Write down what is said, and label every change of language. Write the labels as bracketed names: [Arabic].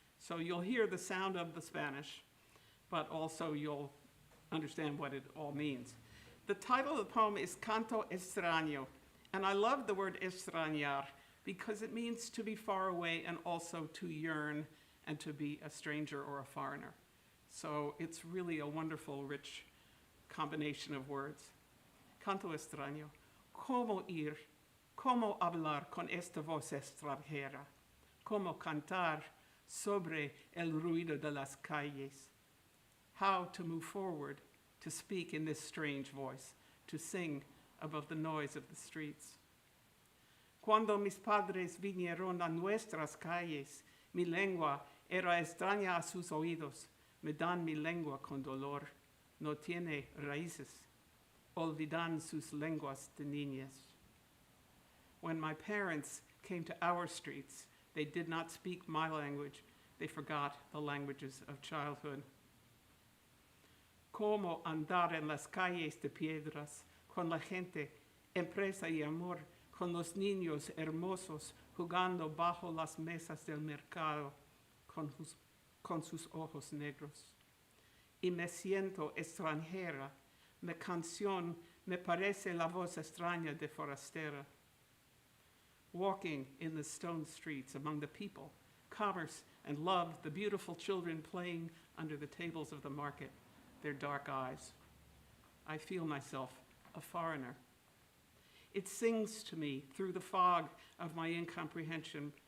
[English] So you'll hear the sound of the Spanish, but also you'll understand what it all means. The title of the poem is Canto Extraño, And I love the word extrañar because it means to be far away and also to yearn and to be a stranger or a foreigner. So it's really a wonderful, rich combination of words. [Spanish] Canto extraño. ¿Cómo ir? ¿Cómo hablar con esta voz extranjera? ¿Cómo cantar sobre el ruido de las calles? [English] How to move forward, to speak in this strange voice, to sing above the noise of the streets. [Spanish] Cuando mis padres vinieron a nuestras calles, mi lengua era extraña a sus oídos. Me dan mi lengua con dolor, no tiene raíces. Olvidan sus lenguas de niñas. [English] When my parents came to our streets, they did not speak my language. They forgot the languages of childhood. [Spanish] Cómo andar en las calles de piedras, con la gente, empresa y amor, con los niños hermosos jugando bajo las mesas del mercado, con sus ojos negros. Y me siento extranjera. Mi canción me parece la voz extraña de forastera. [English] Walking in the stone streets among the people, commerce and love, the beautiful children playing under the tables of the market, their dark eyes. I feel myself a foreigner. It sings to me through the fog of my incomprehension.